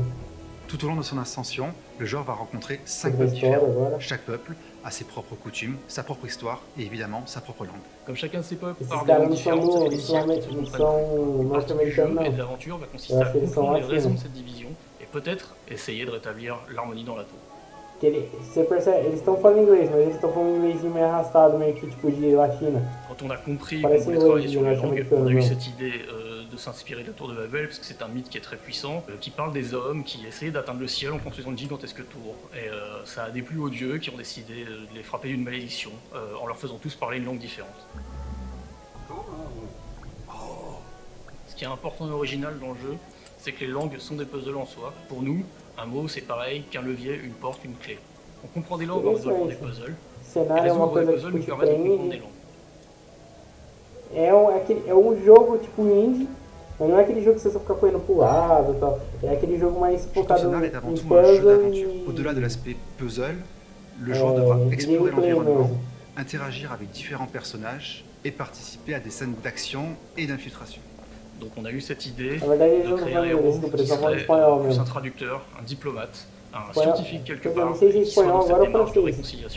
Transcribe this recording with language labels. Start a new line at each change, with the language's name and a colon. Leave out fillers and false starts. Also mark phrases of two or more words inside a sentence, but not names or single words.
French: Tout au long de son ascension, le joueur va rencontrer 5 peuples différents. Chaque peuple a ses propres coutumes, sa propre histoire et évidemment sa propre langue. Comme chacun de ces peuples parle des langues différentes, ça fait des siècles qu'ils se comprennent. La partie du jeu et de l'aventure va consister à comprendre les raisons de cette division et peut-être essayer de rétablir l'harmonie dans la tour.
Portuguese: Você percebe, eles estão falando inglês, mas eles estão falando inglês meio arrastado, meio que tipo de latina.
French: Quand on a compris qu'on voulait travailler sur les langues, on a eu cette idée de s'inspirer de la tour de Babel, parce que c'est un mythe qui est très puissant, qui parle des hommes qui essayaient d'atteindre le ciel en construisant de gigantesques tours. Et ça a déplu aux dieux qui ont décidé de les frapper d'une malédiction, en leur faisant tous parler une langue différente. Ce qui est important et original dans le jeu, c'est que les langues sont des puzzles en soi. Pour nous, un mot c'est pareil qu'un levier, une porte, une clé. On comprend des langues en résolvant des puzzles, et résoudre des puzzles nous permet de comprendre des langues.
Portuguese: É um jogo tipo indie, mas não é aquele jogo que você só fica correndo pro lado e tal. É aquele jogo mais focado em puzzle e...
French: Au-delà de l'aspect puzzle, le joueur devra explorer l'environnement, interagir avec différents personnages et participer à des scènes d'action et d'infiltration. Donc on a eu cette idée de créer un héros qui serait plus un traducteur, un diplomate, un scientifique quelque part, qui soit dans cette démarche de réconciliation.